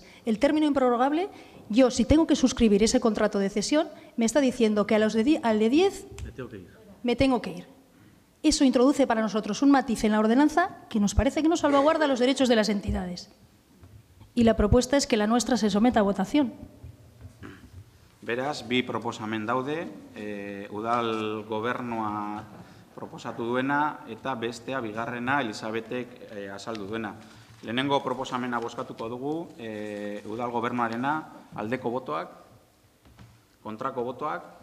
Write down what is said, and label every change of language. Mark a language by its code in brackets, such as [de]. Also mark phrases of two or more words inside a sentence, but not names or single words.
[es] El término improrrogable, yo, si tengo que suscribir ese contrato de cesión, me está diciendo que al de 10 me tengo que ir. Eso introduce para nosotros un matiz en la ordenanza que nos parece que no salvaguarda los derechos de las entidades. Y la propuesta es que la nuestra se someta a votación. [eu] Beraz, bi proposamen daude, udal gobernua proposatu duena eta bestea bigarrena Elisabetek azaldu duena. Lehenengo proposamena bozkatuko dugu, udal gobernuarena aldeko botoak, kontrako botoak.